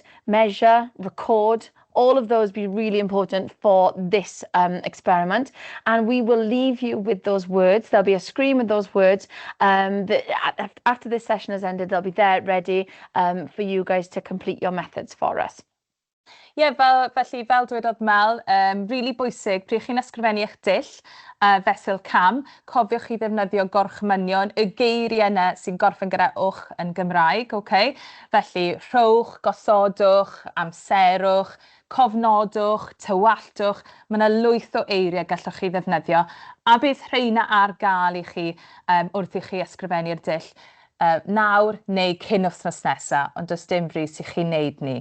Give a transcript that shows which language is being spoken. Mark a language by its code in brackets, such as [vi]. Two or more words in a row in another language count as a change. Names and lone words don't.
[en] Measure, record. All of those be really important for this experiment. And we will leave you with those words. There'll be a screen with those words. After this session has ended, they'll be there ready for you guys to complete your methods for us. [cy] Felly, fel dwedodd Mel, really bwysig, pryd chi'n ysgrifennu eich dull fesul cam, cofiwch chi ddefnyddio gorchmynion, y geiriau yna sy'n gorffen gyda wch yn Gymraeg, okay? Felly, rhowch, gosodwch, amserwch, cofnodwch, tywalltwch, mae yna lwyth o eiriau gallwch chi ddefnyddio, a bydd rheina ar gael i chi wrth i chi ysgrifennu'r dull nawr neu cyn wythnos nesaf, ond does dim frys i chi wneud ni.